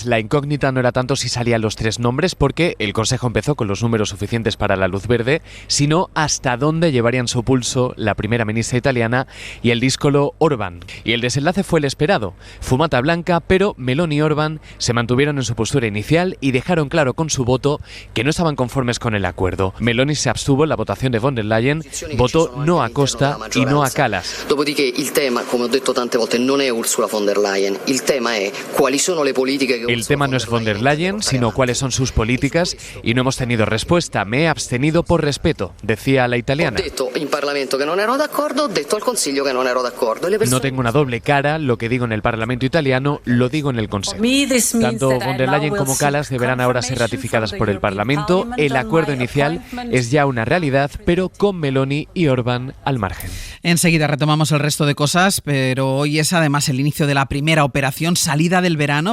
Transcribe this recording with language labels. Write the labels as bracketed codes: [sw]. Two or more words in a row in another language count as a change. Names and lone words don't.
[es] La incógnita no era tanto si salían los 3 nombres, porque el Consejo empezó con los números suficientes para la luz verde, sino hasta dónde llevarían su pulso la primera ministra italiana y el díscolo Orbán. Y el desenlace fue el esperado. Fumata blanca, pero Meloni y Orbán se mantuvieron en su postura inicial y dejaron claro con su voto que no estaban conformes con el acuerdo. Meloni se abstuvo en la votación de von der Leyen, votó no a Costa y no a Kallas. [it] Dopodiché il tema, come ho detto tante volte, non è Ursula von der Leyen. Il tema è quali sono le politiche che [es] El tema no es von der Leyen, sino cuáles son sus políticas, y no hemos tenido respuesta. Me he abstenido por respeto, decía la italiana. [it] Ho detto in Parlamento che non ero d'accordo, ho detto al Consiglio che non ero d'accordo. [es] No tengo una doble cara, lo que digo en el Parlamento italiano lo digo en el Consejo. Tanto von der Leyen como Kallas deberán ahora ser ratificadas por el Parlamento. El acuerdo inicial es ya una realidad, pero con Meloni y Orbán al margen. Enseguida retomamos el resto de cosas, pero hoy es además el inicio de la primera operación salida del verano.